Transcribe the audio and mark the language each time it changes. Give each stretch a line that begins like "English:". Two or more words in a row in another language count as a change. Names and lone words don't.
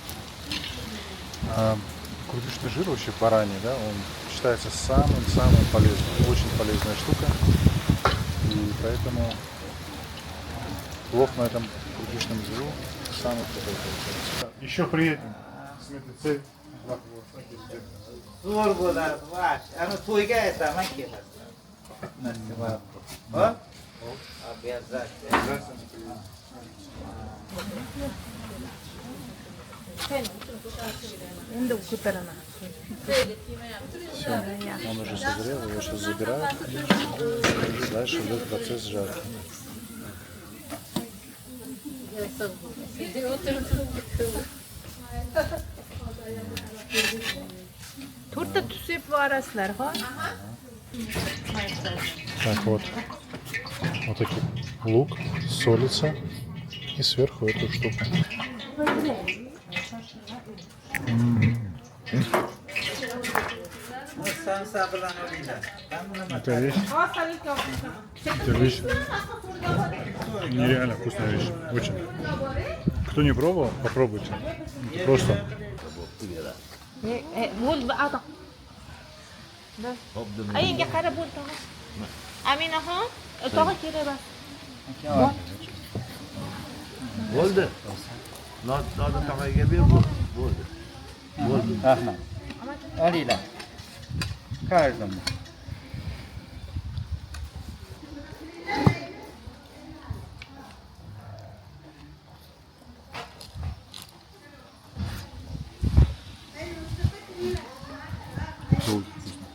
Russian: Курдючный жир вообще бараний, да, он считается самым полезным. Очень полезная штука. И поэтому плов на этом курдючном жиру самый крутой получается. Еще приедем. Смотрите,
Uzbek: Zor bo'lar, vash. Ana to'yga aytaman kelasiz. Nasiba. Hop? Обязательно. Endi ko'taraman.
Russian: Все, он уже созрел, его сейчас забирают. Дальше идет процесс жарки.
Uzbek: To'rtta tuz sepib yuborasizlar, ha?
Russian: Так вот, вот такой лук солится и сверху эту штуку.
Uzbek: Samsa bilan o'ringlar.
Russian: Это вещь нереально вкусная вещь, очень. Кто не пробовал, попробуйте. Это просто
Uzbek: bo'ldi ado. Ayinga qarab bo'ldi. Aminaxon, tog'a kerak emas. Bo'ldi. Nodni tog'aga ber, bo'ldi. Bo'ldi. Rahmat. Olinglar.
Russian: Каждому. долго вкусно.